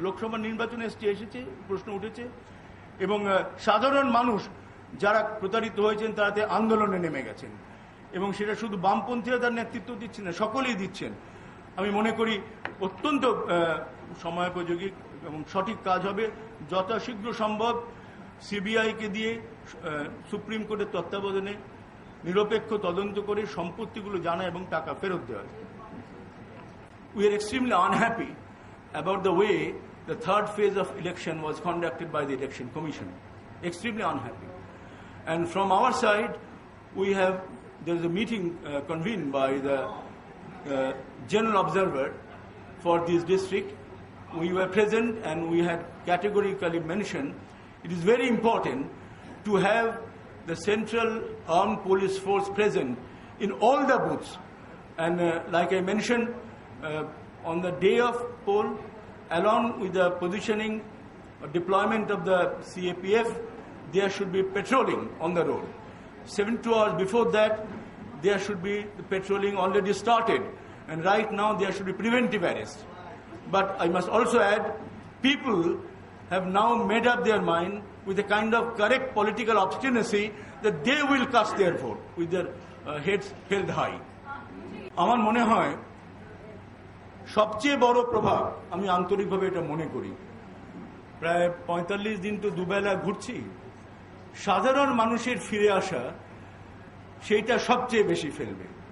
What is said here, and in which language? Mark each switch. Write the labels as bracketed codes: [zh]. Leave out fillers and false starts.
[bn] লোকসভা নির্বাচন এসেছে, প্রশ্ন উঠেছে এবং সাধারণ মানুষ যারা প্রতারিত হয়েছেন তারাতে আন্দোলনে নেমে গেছেন এবং সেটা শুধু বামপন্থীরা তার নেতৃত্ব দিচ্ছেন না, সকলেই দিচ্ছেন। আমি মনে করি অত্যন্ত সময়োপযোগী এবং সঠিক কাজ হবে যথাশীঘ্র সম্ভব সিবিআইকে দিয়ে সুপ্রিম কোর্টের তত্ত্বাবধানে নিরপেক্ষ তদন্ত করে সম্পত্তিগুলো জানা এবং টাকা ফেরত দেওয়া। [en] We are extremely unhappy about the way the third phase of election was conducted by the Election Commission. Extremely unhappy. And from our side, there is a meeting convened by the General Observer for this district. We were present and we had categorically mentioned it is very important to have the Central Armed Police Force present in all the booths. And like I mentioned, on the day of poll, along with the positioning or deployment of the CAPF, there should be patrolling on the road. 72 hours before that, there should be the patrolling already started. And right now, there should be preventive arrest. But I must also add, people have now made up their mind with a kind of correct political obstinacy that they will cast their vote with their heads held high. [bn] আমার মনে হয় সবচেয়ে বড় প্রভাব, আমি আন্তরিকভাবে এটা মনে করি, প্রায় 45 দিন তো দুবেলা ঘুরছি, সাধারণ মানুষের ফিরে আসা সেইটা সবচেয়ে বেশি ফেলবে।